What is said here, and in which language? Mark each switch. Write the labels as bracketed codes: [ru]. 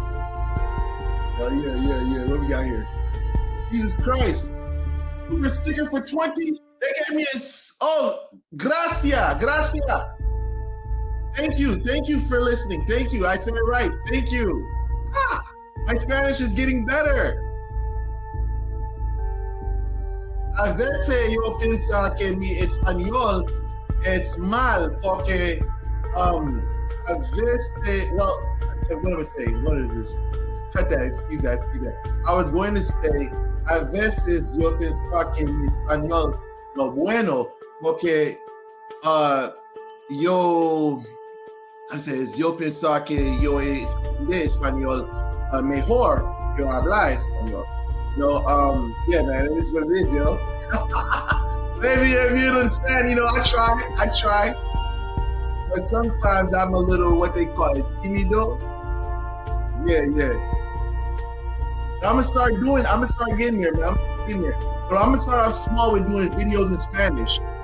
[en] Oh yeah. What we got here? Jesus Christ. Super sticker for 20. They gave me gracia. Thank you for listening. Thank you, I said it right. Thank you. My Spanish is getting better. [es] A veces yo pienso que mi español es mal porque a veces, [en] well, what am I saying? What is this? Cut that, excuse that. I was going to say, [es] a veces yo pienso que mi español no bueno porque yo pienso que yo de español mejor que hablar español. [en] No, yeah, man, it is what it is, yo. Maybe if you understand, you know, I try. But sometimes I'm a little, what they call it, timido. Yeah. I'm gonna start getting there, man. But I'm gonna start off small with doing videos in Spanish.